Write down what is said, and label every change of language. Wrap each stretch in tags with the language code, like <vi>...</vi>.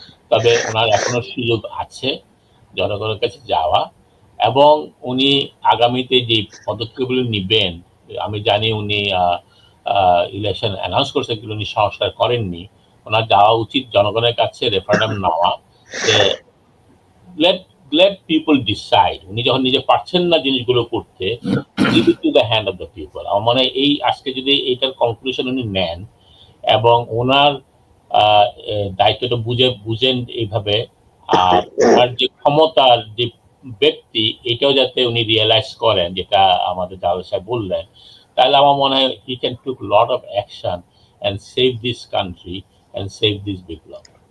<bn>তবে ওনার এখনো সুযোগ আছে জনগণের কাছে যাওয়া, এবং উনি আগামীতে যে পদক্ষেপগুলো নিবেন, আমি জানি উনি ইলেকশন অ্যানাউন্স করছেন কিন্তু উনি সংস্কার করেননি। ওনার যাওয়া উচিত জনগণের কাছে, রেফারেন্ডাম নেওয়া, যে</bn> <en>let people decide।</en> <bn>উনি যখন নিজে পারছেন না জিনিসগুলো করতে,</bn> <en>give it to the hand of the people।</en> <bn>আমার মনে হয় এই আজকে যদি এইটার কনক্লুশন উনি নেন এবং ওনার দায়িত্বটা বুঝেন এইভাবে, আর ওনার যে ক্ষমতার যে ব্যক্তি এটাও যাতে উনি রিয়েলাইজ করেন, যেটা আমাদের জাওয়াদ সাহেব বললেন, তাহলে আমার মনে হয়</bn> <en>he can took lot of action and save this</en> <bn>country and save this Biplab.</bn>